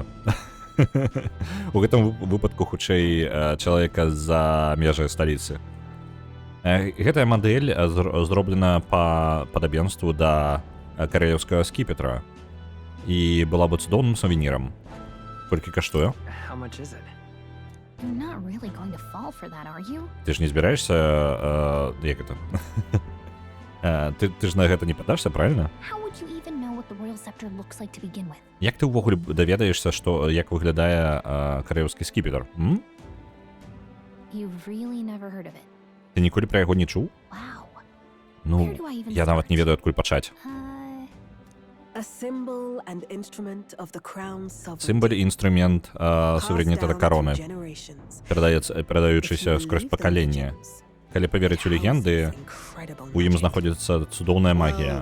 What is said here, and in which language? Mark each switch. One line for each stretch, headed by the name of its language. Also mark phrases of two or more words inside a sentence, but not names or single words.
Belarusian: У гэтым выпадку хутчэй чалавека з-за межы сталіцы. Гэтая мадэль зроблена па падабенству да каралеўскага скіпетра і была бы цудоўным сувенірам. Колькі каштуе?
English: You're not really going to fall for that, are you?
Belarusian: Ты ж не збіраешся, як гэта? Ты ж на гэта не падашся, правильно?
English: How would you even know what the royal scepter looks like to begin with?
Belarusian: Як ты ўвогуле даведаешся, што як выглядае каралеўскі скіпетр?
English: You've really never heard of it.
Belarusian: Ты ніколі пра яго не чуў?
English: Wow.
Belarusian: Ну, я нават не ведаю, адкуль пачаць. Сімбаль і інструмент суверэнітэта кароны, перадаючыся скрозь пакаленне. Калі паверыць у легенды, у ім знаходзіцца цудоўная магія.